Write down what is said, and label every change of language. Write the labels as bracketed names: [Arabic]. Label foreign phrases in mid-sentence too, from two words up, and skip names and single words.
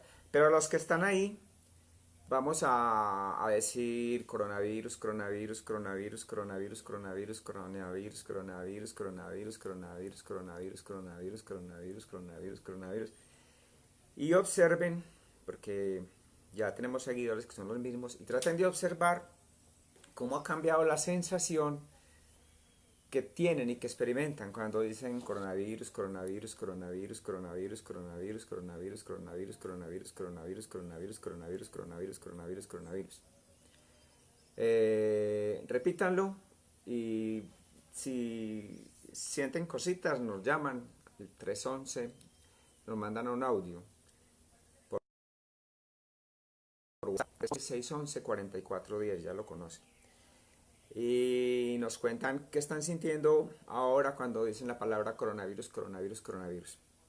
[Spanish] Pero los que están ahí, vamos a decir coronavirus, coronavirus, coronavirus, coronavirus, coronavirus, coronavirus, coronavirus, coronavirus, coronavirus, coronavirus, coronavirus, coronavirus, coronavirus, coronavirus. Y observen, porque ya tenemos seguidores que son los mismos, y traten de observar cómo ha cambiado la sensación que tienen y que experimentan cuando dicen coronavirus, coronavirus, coronavirus, coronavirus, coronavirus, coronavirus, coronavirus, coronavirus, coronavirus, coronavirus, coronavirus, coronavirus, coronavirus, coronavirus. Repítanlo y si sienten cositas nos llaman al 311, nos mandan un audio por WhatsApp 611 4410, ya lo conocen. Y nos cuentan qué están sintiendo ahora cuando dicen la palabra coronavirus, coronavirus, coronavirus.